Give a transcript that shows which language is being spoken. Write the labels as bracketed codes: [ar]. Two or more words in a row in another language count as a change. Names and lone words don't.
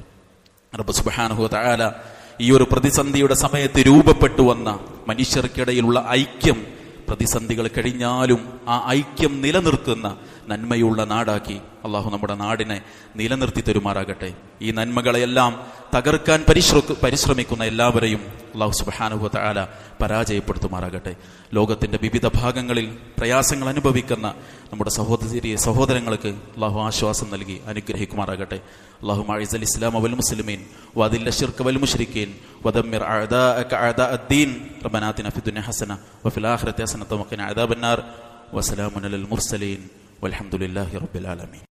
[ml] റബ്ബ് [ar] سبحانه وتعالى [ml] ഈ ഒരു പ്രതിസന്ധിയുടെ സമയത്ത് രൂപപ്പെട്ടു വന്ന മനുഷ്യർക്കിടയിലുള്ള ഐക്യം പ്രതിസന്ധികൾ കഴിഞ്ഞാലും ആ ഐക്യം നിലനിർത്തുന്ന നന്മയുള്ള നാടാക്കി അള്ളാഹു നമ്മുടെ നാടിനെ നിലനിർത്തി തരുമാറാകട്ടെ. ഈ നന്മകളെല്ലാം തകർക്കാൻ പരിശ്രമിക്കുന്ന എല്ലാവരെയും അള്ളാഹു [ar] سبحانه وتعالى [ml] പരാജയപ്പെടുത്തുമാറാകട്ടെ. ലോകത്തിന്റെ വിവിധ ഭാഗങ്ങളിൽ പ്രയാസങ്ങൾ അനുഭവിക്കുന്ന നമ്മുടെ സഹോദരങ്ങൾക്ക് അള്ളാഹു ആശ്വാസം നൽകി അനുഗ്രഹിക്കുമാറാകട്ടെ. [ar] اللهم اعز الاسلام والمسلمين واذل الشرك والمشركين ودمر اعداءك اعداء الدين ربنا آتنا في الدنيا حسنه وفي الاخره حسنه وقنا عذاب النار وسلام على المرسلين والحمد لله رب العالمين.